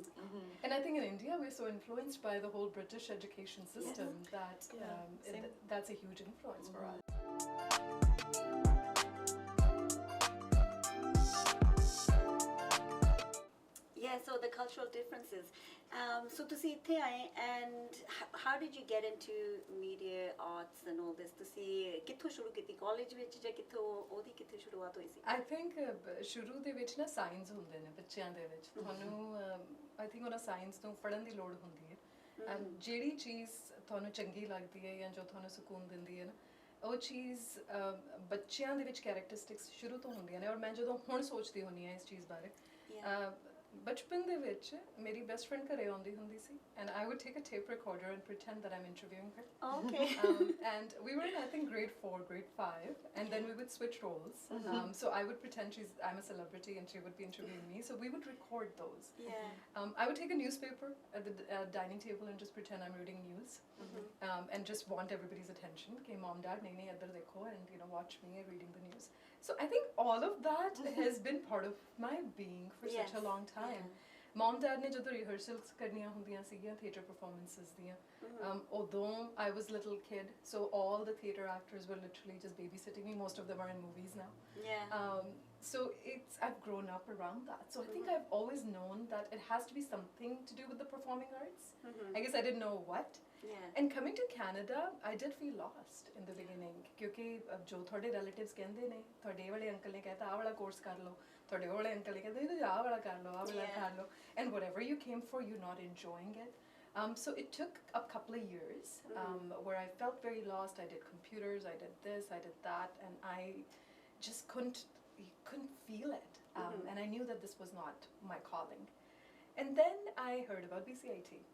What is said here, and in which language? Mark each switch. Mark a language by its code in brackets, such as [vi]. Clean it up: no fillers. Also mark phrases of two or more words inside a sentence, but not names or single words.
[en] And I think in India, we're so influenced by the whole British education system that that's a huge influence for us. Yeah, so the cultural differences. So [pa] ਤੁਸੀਂ ਇੱਥੇ ਆਏ [en] and how did you get into media arts and all this? [pa] ਤੁਸੀਂ ਕਿੱਥੋਂ ਸ਼ੁਰੂ ਕੀਤੀ ਕਾਲਜ ਵਿੱਚ ਜਾਂ ਕਿੱਥੋਂ ਉਹਦੀ ਕਿੱਥੇ ਸ਼ੁਰੂਆਤ ਹੋਈ ਸੀ? [en] I think [pa] ਸ਼ੁਰੂ ਦੇ ਵਿੱਚ ਨਾ ਸਾਇੰਸ ਹੁੰਦੇ ਨੇ ਬੱਚਿਆਂ ਦੇ ਵਿੱਚ. ਤੁਹਾਨੂੰ [en] I think [pa] ਉਹਨਾਂ ਸਾਇੰਸ ਨੂੰ ਪੜ੍ਹਨ ਦੀ ਲੋੜ ਹੁੰਦੀ ਹੈ. ਜਿਹੜੀ ਚੀਜ਼ ਤੁਹਾਨੂੰ ਚੰਗੀ ਲੱਗਦੀ ਹੈ ਜਾਂ ਜੋ ਤੁਹਾਨੂੰ ਸਕੂਨ ਦਿੰਦੀ ਹੈ ਨਾ, ਉਹ ਚੀਜ਼ ਬੱਚਿਆਂ ਦੇ ਵਿੱਚ ਕੈਰੈਕਟਰਿਸਟਿਕਸ ਸ਼ੁਰੂ ਤੋਂ ਹੁੰਦੀਆਂ ਨੇ. ਔਰ ਮੈਂ ਜਦੋਂ ਹੁਣ ਸੋਚਦੀ ਹੁੰਦੀ ਹਾਂ ਇਸ ਚੀਜ਼ ਬਾਰੇ, ਬਚਪਨ ਦੇ ਵਿੱਚ ਮੇਰੀ [en] best friend [pa] ਘਰੇ ਆਉਂਦੀ ਹੁੰਦੀ ਸੀ [en] and I would take a tape recorder and pretend that I'm interviewing her. Okay. And we were in, I think, grade 4, grade 5, and then we would switch roles. So I would pretend I'm a celebrity and she would be interviewing me. So we would record those. I would take a newspaper at the dining table and just pretend I'm reading news. And just want everybody's attention. Okay, mom, dad, [hi] नहीं इधर देखो, [en] and watch me reading the news. So I think all of that has been part of my being for such a long time. Mom, dad [pa] ਨੇ ਜਦੋਂ ਰਿਹਰਸਲਾਂ ਕਰਨੀਆਂ ਹੁੰਦੀਆਂ ਸੀਗੀਆਂ [en] theatre performances [pa] diyan. [en] Although I was a little kid, so all the theatre actors were literally just babysitting me. Most of them are in movies now. So I've grown up around that. So I think I've always known that it has to be something to do with the performing arts. I guess I didn't know what. And coming to Canada, I did feel lost in the beginning. [pa] ਕਿਉਂਕਿ ਜੋ ਥੋਡੇ ਰਿਲੇਟਿਵਜ਼ ਕਹਿੰਦੇ ਨੇ, ਥੋਡੇ ਵਾਲੇ ਅੰਕਲ ਨੇ ਕਹਿਤਾ ਆਹ ਵਾਲਾ ਕੋਰਸ ਕਰ ਲੋ, ਥੋਡੇ ਵਾਲੇ ਅੰਕਲ ਨੇ ਕਹਿਤਾ ਆਹ ਵਾਲਾ ਕਰ ਲੋ, [en] and whatever you came for, you're not enjoying it. So it took a couple of years where I felt very lost. I did computers, I did this, I did that, and I just couldn't feel it. And I knew that this was not my calling. And then I heard about BCIT.